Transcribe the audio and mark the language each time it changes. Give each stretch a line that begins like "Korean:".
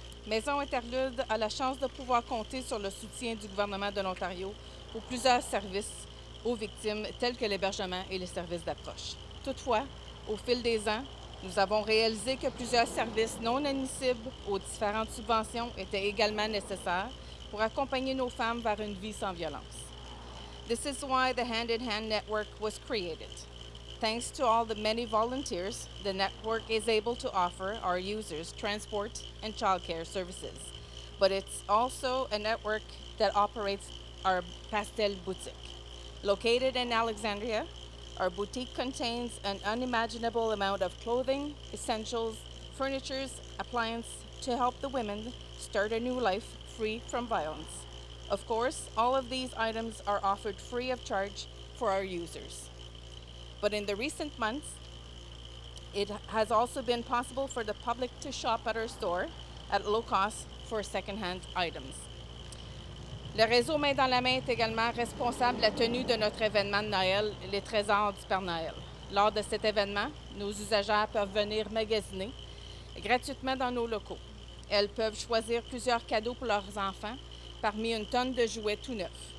French: Maison Interlude a la chance de pouvoir compter sur le soutien du gouvernement de l'Ontario pour plusieurs services aux victimes tels que l'hébergement et les services d'approche. Toutefois, au fil des ans, nous avons réalisé que plusieurs services non admissibles aux différentes subventions étaient également nécessaires pour accompagner nos femmes vers une vie sans violence.
English: This is why the Hand in Hand Network was created. Thanks to all the many volunteers, the network is able to offer our users transport and childcare services. But it's also a network that operates our Pastel Boutique. Located in Alexandria, our boutique contains an unimaginable amount of clothing, essentials, furniture, appliances to help the women start a new life free from violence. Of course, all of these items are offered free of charge for our users. But in the recent months, it has also been possible for the public to shop at our store at low cost for second-hand items.
French: Le réseau Main dans la main est également responsable de la tenue de notre événement de Noël, les Trésors du Père Noël. Lors de cet événement, nos usagères peuvent venir magasiner gratuitement dans nos locaux. Elles peuvent choisir plusieurs cadeaux pour leurs enfants parmi une tonne de jouets tout neufs.